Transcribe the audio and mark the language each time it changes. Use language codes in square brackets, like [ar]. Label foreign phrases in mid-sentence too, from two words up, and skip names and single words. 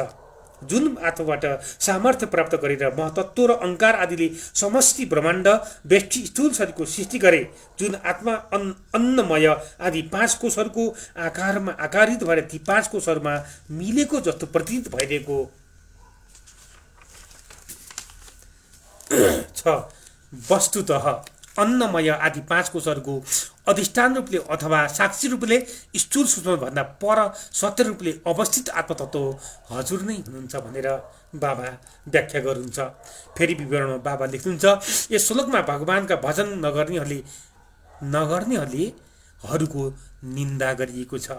[ne] जुन आत्माबाट सामर्थ्य प्राप्त गरेर महतत्व र अहङ्कार आदिले समष्टि ब्रह्माण्ड व्यष्टि स्थूल शरीरको सृष्टि गरे, जुन आत्मा अन्नमय आदि 5 कोषहरूको आकारमा आकारित भएर ती 5 कोषहरूमा मिलेको जस्तो प्रतीत भइरहेको छ, वस्तुतः अन्नमय आदि 5 कोषहरूको अधिष्ठान रूपले अथवा साक्षी रूपले स्थूल सूक्ष्म भन्दा पर सत्य रूपले अवस्थित आत्मतत्व हजुर नै हुनुहुन्छ भनेर बाबा व्याख्या गर्नुहुन्छ। फेरि विवरणमा बाबा लेख्नुहुन्छ, यस श्लोकमा भगवानका भजन नगर्नेहरूको निन्दा गरिएको छ।